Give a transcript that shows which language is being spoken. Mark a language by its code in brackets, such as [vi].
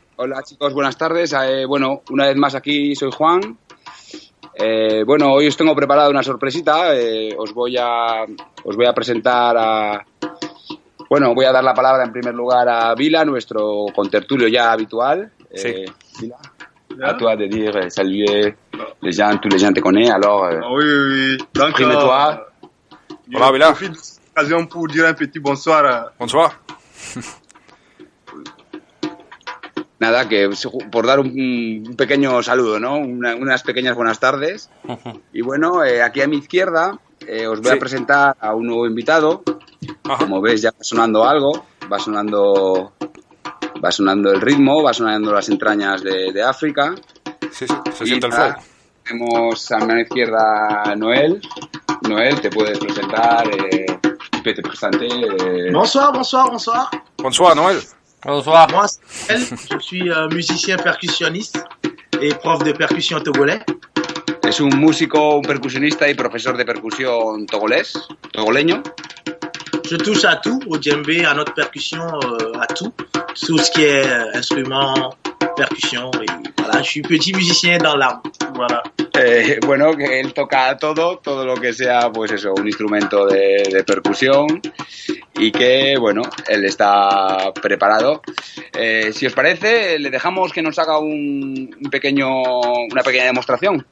[es] Hola chicos, buenas tardes. Bueno, una vez más aquí soy Juan. Bueno, hoy os tengo preparado una sorpresita. Os voy a presentar a... Bueno, voy a dar la palabra en primer lugar a Vila, nuestro contertulio ya habitual. Sí. Vila. [fr] À toi de dire, saluer les gens, tous les gens te connaissent, alors oui. Donc, exprime-toi. [es] Hola, Vila. [fr] Je profite de cette occasion pour dire un petit bonsoir. Bonsoir. [es] Nada, que por dar un pequeño saludo, ¿no? Unas pequeñas buenas tardes. Y bueno, aquí a mi izquierda os voy a presentar a un nuevo invitado. Ajá. Como ves, ya va sonando algo, va sonando el ritmo, va sonando las entrañas de África. Sí, se siente el flow. Tenemos a mi izquierda a Noël. Noël, te puedes presentar, [fr] te presenter. Bonsoir. Bonsoir, Noël. Bonsoir. Moi, c'est Noël. Je suis musicien percussionniste et prof de percussion togolais. [es] Es un músico, un percusionista y profesor de percusión togoleño. [fr] Je touche à tout, au djembé, à notre percussion, à tout ce qui est instrument, percussion. Et voilà, je suis petit musicien dans l'âme. Voilà. [es] Bueno, que él toca todo lo que sea, pues eso, un instrumento de percusión y que, bueno, él está preparado. Si os parece, le dejamos que nos haga una pequeña demostración.